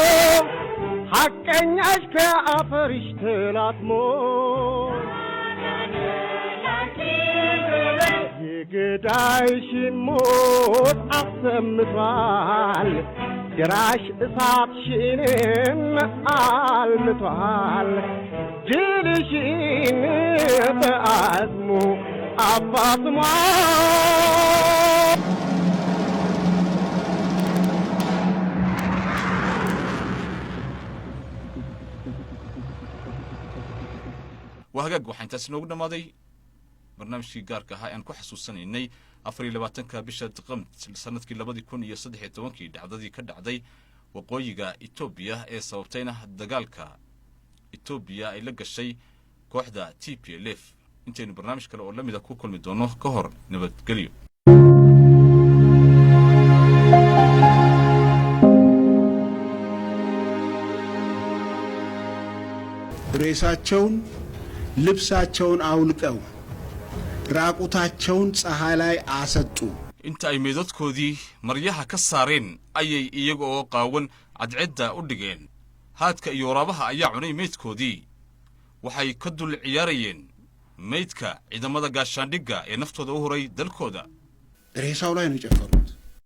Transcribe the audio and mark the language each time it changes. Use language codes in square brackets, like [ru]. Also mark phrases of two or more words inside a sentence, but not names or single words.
[am] ሐቀኛሽ ከአፈርሽ ተላትሞ የገዳይሽን ሞት አሰምቷል ድራሽ እሳትሽንም አልምቷል ድልሽን በአዝሙ አፋፍሟል። [so] وهاجاج waxaan taas noogu dhamaaday barnaamijkii gaarka ahaa aan ku xasuusanaynay 24ka bisha Diseembar sanadkii 2013 dhacdadii ka dhacday waqooyiga Itoobiya ee sababtayna dagaalka Itoobiya ay la gashay kooxda TPLF. intaynu barnaamij kale oo lamida ku kulmi doono ka hor nabadgelyo. [am] ሬሳቸውን ልብሳቸውን አውልቀው ራቁታቸውን ፀሐይ ላይ አሰጡ። [so] inta ay meedadkoodii maryaha ka saareen ayay iyaga oo qaawan cadceedda u dhigeen. haadka iyo waraabaha ayaa cunay meedkoodii. waxay ka dul ciyaarayeen meydka ciidamada gaashaandhigga ee naftooda u horay dalkooda. [am] ሬሳው ላይ ነው የጨፈሩት።